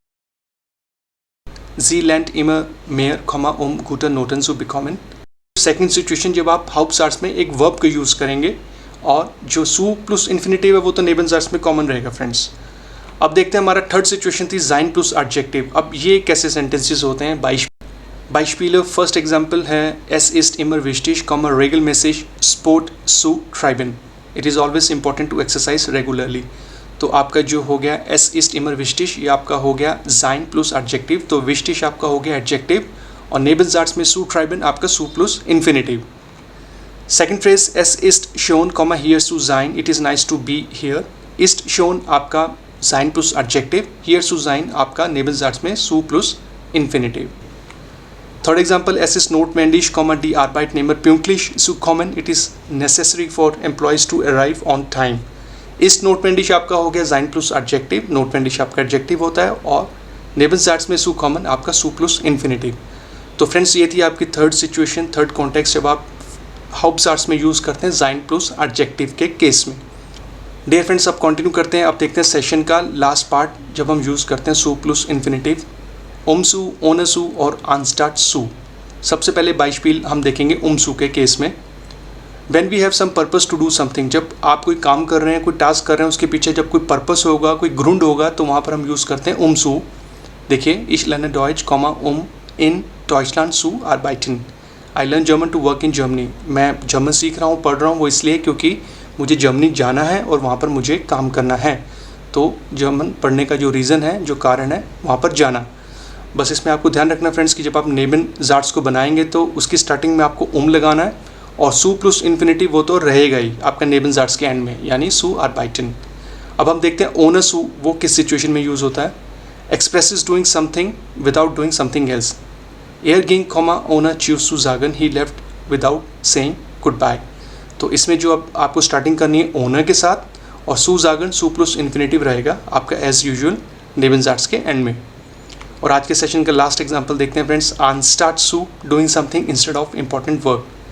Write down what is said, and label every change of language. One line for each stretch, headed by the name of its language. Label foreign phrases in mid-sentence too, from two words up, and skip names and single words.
German: Sie lernt immer mehr, Komma, gute Noten zu bekommen.
English: second situation
Hindi: जब आप हाउप्टसार्ट्स में एक वर्ब को यूज़ करेंगे, और जो सू
English: plus infinitive
Hindi: है वो तो नेबेनसार्ट्स में कॉमन रहेगा फ्रेंड्स। अब देखते हैं हमारा
English: third situation
Hindi: थी जाइन
English: plus adjective.
Hindi: अब ये कैसे सेंटेंसेस होते हैं।
German: Beispiele,
English: first example
German: है es ist immer wichtig, regelmäßig Sport zu treiben,
English: it is always important to exercise regularly।
Hindi: तो आपका जो हो गया
German: es ist immer wichtig
Hindi: ये आपका हो गया sein
English: plus adjective.
Hindi: तो wichtig आपका हो गया एडजेक्टिव, और नेबेनसार्ट्स में
German: zu treiben
Hindi: आपका zu
English: plus infinitive. second phrase
German: es ist schon, here zu sein,
English: it is nice to be here।
German: ist schon
Hindi: आपका sein
English: plus adjective,
German: here zu sein
Hindi: आपका नेबेनसार्ट्स में zu
English: plus infinitive. Third example,
German: es ist notwendig, die Arbeitnehmer pünktlich zu kommen,
English: it is necessary for employees to arrive on time।
German: ist notwendig
Hindi: आपका हो गया sein
English: plus adjective,
Hindi: notwendig आपका एडजेक्टिव होता है, और नेबेनसार्ट्स में
German: zu kommen
Hindi: आपका zu
English: plus infinitive.
Hindi: तो फ्रेंड्स ये थी आपकी
English: third situation, third context
Hindi: जब आप हाउप्टसार्ट्स में यूज़ करते हैं sein
English: plus adjective
Hindi: के केस में।
English: dear friends
Hindi: अब कंटिन्यू करते हैं। अब देखते हैं सेशन का लास्ट पार्ट जब हम यूज़ करते हैं सू
English: plus infinitive,
German: um zu, ohne zu
Hindi: और
German: anstatt zu.
Hindi: सबसे पहले बाइशपील हम देखेंगे उमसू के केस में।
English: when we have some purpose to do something,
Hindi: जब आप कोई काम कर रहे हैं, कोई टास्क कर रहे हैं, उसके पीछे जब कोई पर्पस होगा, कोई ग्रुंड होगा, तो वहाँ पर हम यूज़ करते हैं उमसू। देखिए,
German: ich lerne Deutsch, in Deutschland zu arbeiten,
English: I learn German to work in Germany।
Hindi: मैं जर्मन सीख रहा हूँ, पढ़ रहा हूँ, वो इसलिए क्योंकि मुझे जर्मनी जाना है और वहाँ पर मुझे काम करना है। तो जर्मन पढ़ने का जो रीज़न है, जो कारण है, वहाँ पर जाना। बस इसमें आपको ध्यान रखना फ्रेंड्स कि जब आप नेबेनसार्ट्स को बनाएंगे तो उसकी स्टार्टिंग में आपको लगाना है, और सू
English: plus infinitive
Hindi: वो तो रहेगा ही आपका नेबेनसार्ट्स के एंड में, यानी
German: zu arbeiten.
Hindi: अब हम देखते हैं
German: ohne zu
Hindi: वो किस सिचुएशन में यूज़ होता है।
English: expresses doing something without doing something else,
German: Er ging ohne tschüss zu sagen,
English: he left without saying good bye.
Hindi: तो इसमें जो अब आपको स्टार्टिंग करनी है ओनर के साथ, और
German: zu sagen
Hindi: सू
English: plus infinitive
Hindi: रहेगा आपका
English: as usual
Hindi: नेबेनसार्ट्स के एंड में। और आज के सेशन का
English: last example
Hindi: देखते हैं फ्रेंड्स,
German: anstatt zu
English: doing something instead of important work.